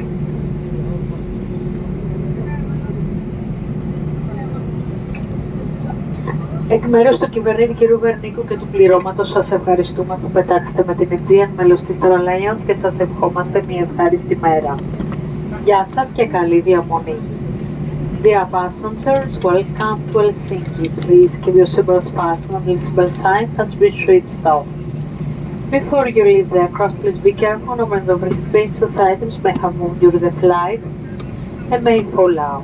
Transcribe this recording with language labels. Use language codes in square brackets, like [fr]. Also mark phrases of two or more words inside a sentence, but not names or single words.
[el] Εκ μέρους του κυβερνήτη κ. Βερνίκου και του πληρώματος σας ευχαριστούμε που πετάξετε με την Aegean μέλος της Airlines και σας ευχόμαστε μια ευχάριστη μέρα. Γεια σας και καλή διαμονή. [en] Dear passengers, welcome to Helsinki. Please keep your seatbelts fastened until the seatbelt sign has reached its stop. Before you leave the aircraft, please be careful of any overhead bins as items may have moved during the flight and may fall out.